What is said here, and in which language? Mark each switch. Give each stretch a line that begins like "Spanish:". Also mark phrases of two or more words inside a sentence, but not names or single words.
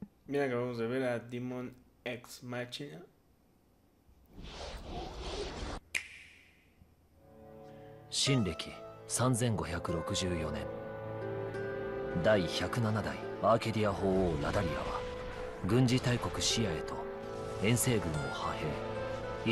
Spanish: Mira, acabamos de ver a Demon X Machina.
Japanese: 新暦3564年第107代アーケディア法王ラダリアは軍事大国シアへと遠征軍を派兵。